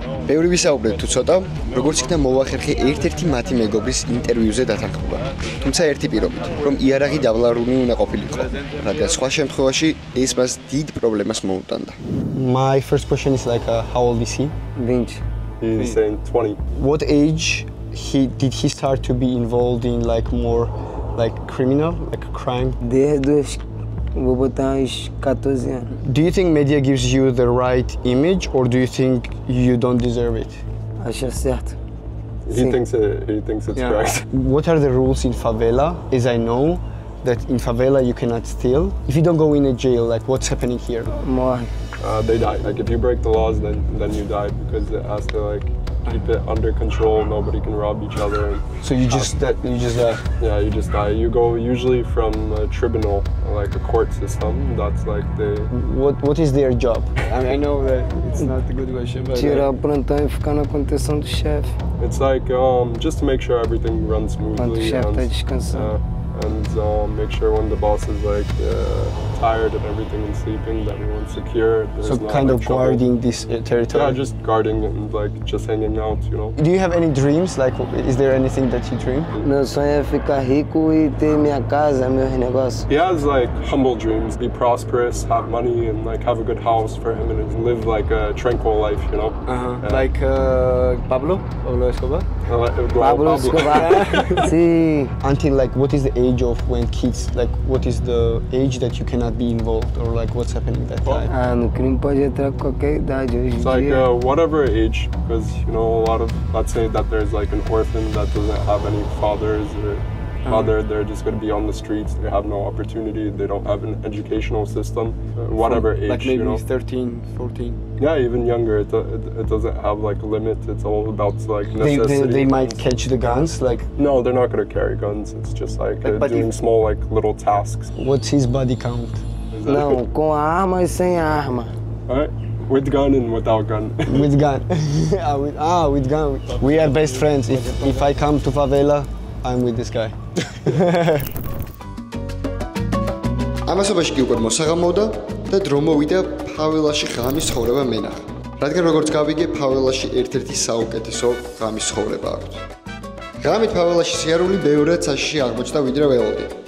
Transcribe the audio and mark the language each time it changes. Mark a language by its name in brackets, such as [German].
[Georgian] ბევრი ვისაუბრეთ თუ ცოტა, როგორც იქნა მოვახერხე ერთ-ერთი მათი მეგობრის ინტერვიუზე დათანხმება. თუმცა ერთი პირობით, რომ იარაღი დავლარული უნდა ყოფილიყო, რადგან სხვა შემთხვევაში ეს მას დიდ პრობლემას მოუტანდა. [English] My first question is like how old is he? 20. He's saying 20. What age did he start to be involved in like more like criminal, like crime? [Portuguese] Vou botar uns 14 anos. [English] Do you think media gives you the right image or do you think you don't deserve it? [Portuguese] Acho certo. [English] He thinks it's correct. What are the rules in favela? As I know that in favela you cannot steal. If you don't go in a jail, like what's happening here? [Portuguese] Morre. [English] They die. Like if you break the laws, then you die because it has to like keep it under control. Nobody can rob each other. So you just die. Yeah, you just die. You go usually from a tribunal, like a court system. That's like the. What is their job? I know that it's not a good question, but. [Portuguese] Tirar o plantão e ficar na contenção do chefe. [English] It's like just to make sure everything runs smoothly. [Portuguese] Quando o chefe está descansando. [English] And make sure when the boss is like tired and everything and sleeping, that everyone's secure. So kind of guarding this territory. Yeah, just guarding and like just hanging out, you know. Do you have any dreams? Like, is there anything that you dream? [Portuguese] Meu sonho é ficar rico e ter minha casa, meus negócios. [English] He has like humble dreams, be prosperous, have money, and like have a good house for him and live like a tranquil life, you know. Like Pablo Escobar. Pablo Escobar. See. Until like, what is the age of when kids, like, what is the age that you cannot be involved or like what's happening that time? [Portuguese] No crime pode entrar qualquer idade hoje em [English] dia. It's like whatever age, because you know a lot of, let's say that there's like an orphan that doesn't have any fathers or mother, they're just going to be on the streets. They have no opportunity. They don't have an educational system. Whatever age, like maybe you know. 13, 14. Yeah, even younger. It doesn't have like a limit. It's all about like necessity. They might catch the guns, like. No, they're not going to carry guns. It's just like doing small like little tasks. What's his body count? [Portuguese] Não, com arma e sem arma. [English] Alright. With gun and without gun. With gun. With gun. We are best friends. If I come to favela, I'm with this guy. [Georgian] ამასობაში კი უკვე მოსაღამოვდა და დრო მოვიდა ფაველაში ღამის ცხოვრება მენახა. რადგან როგორც გავიგე, ფაველაში ერთ-ერთი საუკეთესო ღამის ცხოვრება აქვს. ღამით ფაველაში სიარული ბევრად საშიში აღმოჩნდა ვიდრე ველოდი.